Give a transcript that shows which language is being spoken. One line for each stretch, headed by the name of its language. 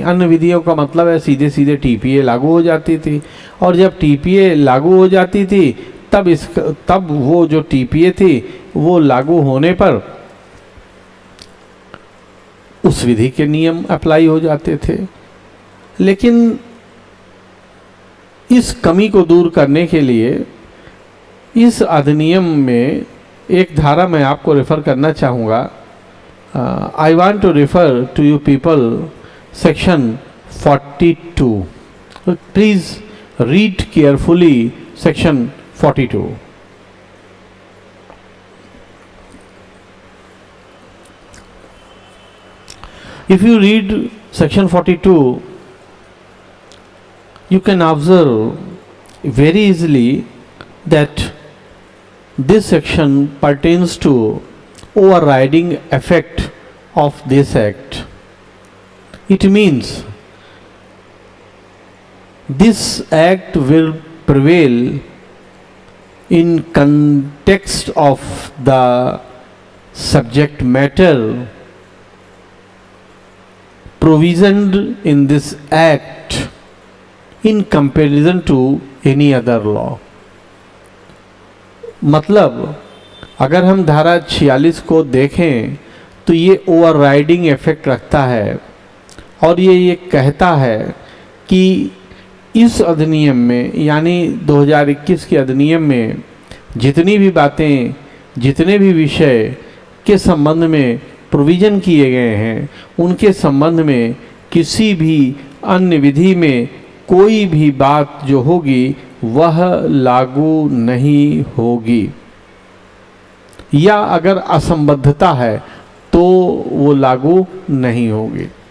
Hindi: अन्य विधियों का मतलब है सीधे सीधे टीपीए लागू हो जाती थी, और जब टीपीए लागू हो जाती थी तब वो जो टीपीए थी वो लागू होने पर उस विधि के नियम अप्लाई हो जाते थे। लेकिन इस कमी को दूर करने के लिए इस अधिनियम में एक धारा मैं आपको रेफर करना चाहूँगा।
English: I want to refer to you people section 42. Please read carefully section 42. If you read section 42, you can observe very easily that this section pertains to overriding effect of this act. It means this act will prevail in context of the subject matter provisioned in this act in comparison to any other law.
Hindi: मतलब अगर हम धारा 46 को देखें तो ये overriding effect रखता है और ये कहता है कि इस अधिनियम में यानी 2021 के अधिनियम में जितनी भी बातें, जितने भी विषय के संबंध में प्रोविज़न किए गए हैं, उनके संबंध में किसी भी अन्य विधि में कोई भी बात जो होगी वह लागू नहीं होगी, या अगर असंबद्धता है तो वो लागू नहीं होगी।